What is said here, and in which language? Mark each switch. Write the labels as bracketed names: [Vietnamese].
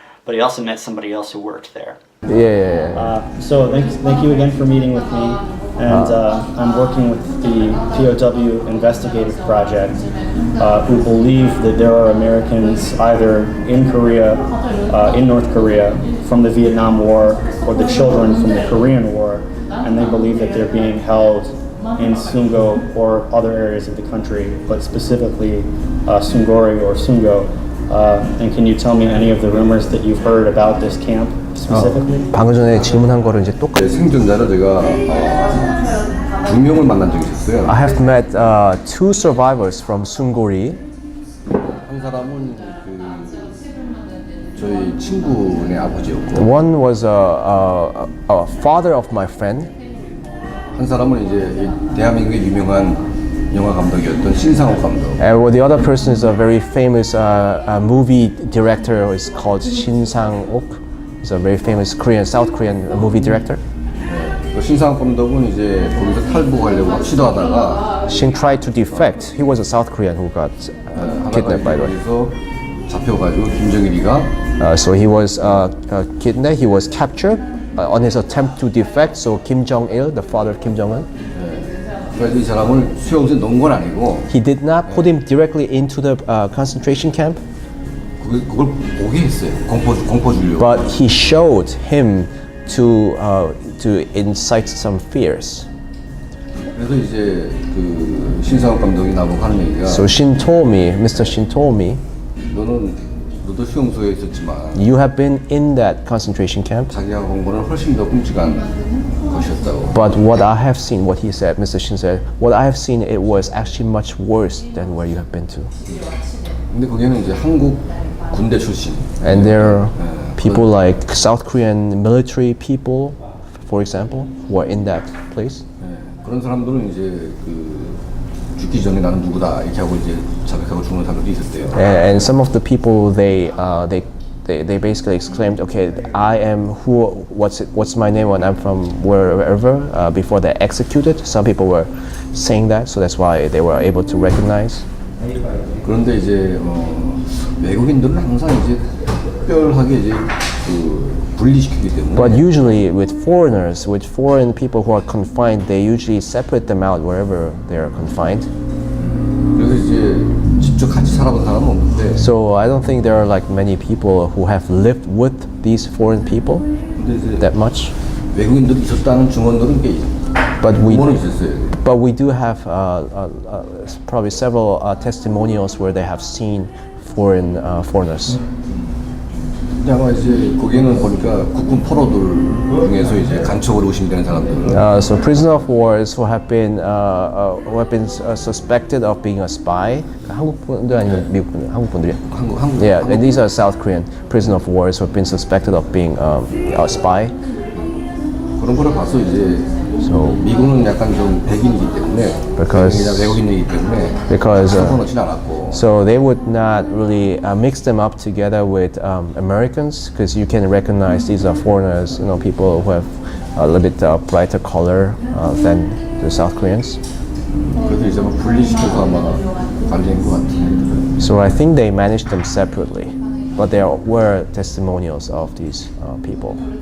[English] But he also met somebody else who worked there. So thank you again for meeting with me, and I'm working with the POW Investigative Project, who believe that there are Americans either in Korea, in North Korea, from the Vietnam War, or the children from the Korean War, and they believe that they're being held in Sungo or other areas of the country, but specifically Sungori or Sungo. And can you tell me any of the rumors that you've heard about this camp specifically? [Korean] 방금 전에 질문한 거를 이제 똑같이 생존자를 제가 2명을 만난 적이 있었어요. [English] I have met 2 survivors from Sungori. [Korean] 한 사람은 저희 친구네 아버지였고. [English] One was a father of my friend. [Korean] 한 사람은 이제 대한민국의 유명한 영화 감독이었던 신상옥 감독. [English] And the other person is a very famous movie director. Is called Shin Sang-ok. He's a very famous Korean, South Korean movie director. [Korean] 그 신상욱 감독은 이제 거기서 탈북하려고 막 시도하다가 [English] Shin tried to defect. He was a South Korean who got kidnapped by the way. [Korean] 그래서 잡혀가지고 김정일이가 [English] So he was kidnapped. He was captured on his attempt to defect. So Kim Jong-il, the father of Kim Jong-un, [Korean] 그래서 이 사람을 수용소에 넣은 건 아니고 [English] he did not put him directly into the concentration camp, [Korean] 그걸 보게 했어요. 공포 주려고. [English] but he showed him to incite some fears. [Korean] 그래서 이제 그 신상욱 감독이 나보고 하는 얘기가 [English] So Shin told me, Mr. Shin told me, [Korean] 너도 수용소에 있었지만 [English] you have been in that concentration camp. [Korean] 자기가 본 거는 훨씬 더 끔찍한 것이었다고. [English] But what I have seen, what he said, Mr. Shin said, what I have seen, it was actually much worse than where you have been to. [Korean] 근데 거기는 이제 한국 군대 출신. [English] And there are people like South Korean military people, for example, who are in that place. [Korean] 그런 사람들은 이제 그 죽기 전에 나는 누구다 이렇게 하고 이제 자백하고 죽는 사람들도 있었대요. [English] And some of the people they basically exclaimed, okay, I am who, what's my name when I'm from wherever, before they're executed. Some people were saying that, so that's why they were able to recognize. [Korean] 그런데 이제 외국인들은 항상 이제 특별하게 이제 그 분리시키기 때문에. [English] But usually with foreigners, with foreign people who are confined, they usually separate them out wherever they are confined. [Korean] 그래서 이제 직접 같이 살아본 사람은 없는데. [English] So I don't think there are like many people who have lived with these foreign people that much. [Korean] 외국인들이 있었다는 증언들은 꽤 있었어요. [English] But we do have probably several testimonials where they have seen foreigners. [Korean] 근데 아마 이제 거기는 보니까 국군 포로들 중에서 이제 간첩으로 의심되는 사람들. [English] So prisoner of wars who have been suspected of being a spy. [Korean] 한국 분들 아니면 미국 분들? 한국 분들이요? 한국. [English] Yeah, and these are South Korean prisoner of wars who have been suspected of being a spy. [Korean] 그런 거를 봐서 이제 미국은 약간 좀 백인이기 때문에 외국인이기 때문에 섞어놓진 않았고. [English] So they would not really mix them up together with Americans, because you can recognize these are foreigners, people who have a little bit brighter color than the South Koreans. [Korean] 그래서 이제 막 분리시켜서 아마 관리한 것 같아요. [English] So I think they managed them separately, but there were testimonials of these people.